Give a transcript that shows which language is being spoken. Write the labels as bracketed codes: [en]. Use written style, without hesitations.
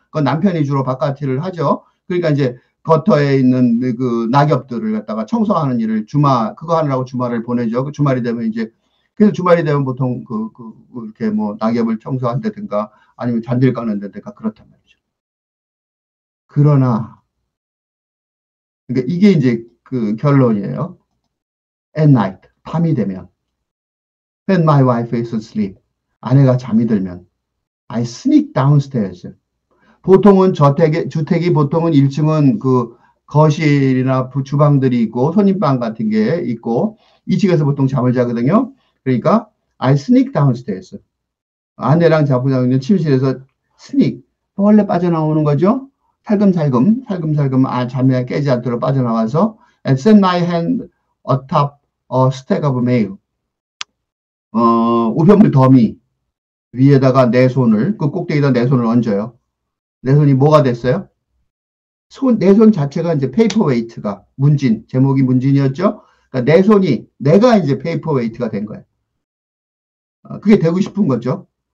[ko] 그건 남편이 주로 바깥 일을 하죠. 그러니까 이제 거터에 있는 그 낙엽들을 갖다가 청소하는 일을 그거 하느라고 주말을 보내죠. 그 주말이 되면 이제 그래서 주말이 되면 보통 이렇게 뭐 낙엽을 청소한다든가 아니면 잔디를 깎는다든가 그렇단 말이죠. 그러나 그러니까 이게 이제 그 결론이에요. [en] At night, [ko] 밤이 되면 [en] when my wife is asleep, [ko] 아내가 잠이 들면 [en] I sneak downstairs. [ko] 보통은 주택이 보통은 1층은 그 거실이나 주방들이 있고 손님방 같은 게 있고 2층에서 보통 잠을 자거든요. [en] 그러니까 I sneak downstairs. [ko] 아내랑 자고 있는 침실에서 sneak, 원래 빠져나오는 거죠. 살금살금 잠에 깨지 않도록 빠져나와서 [en] and set my hand atop a stack of mail. [ko] 우편물 더미 위에다가 그 꼭대기에다 내 손을 얹어요. 내 손이 뭐가 됐어요? 내 손 자체가 이제 페이퍼웨이트가 제목이 문진이었죠? 그러니까 내가 이제 페이퍼웨이트가 된 거예요. 그게 되고 싶은 거죠.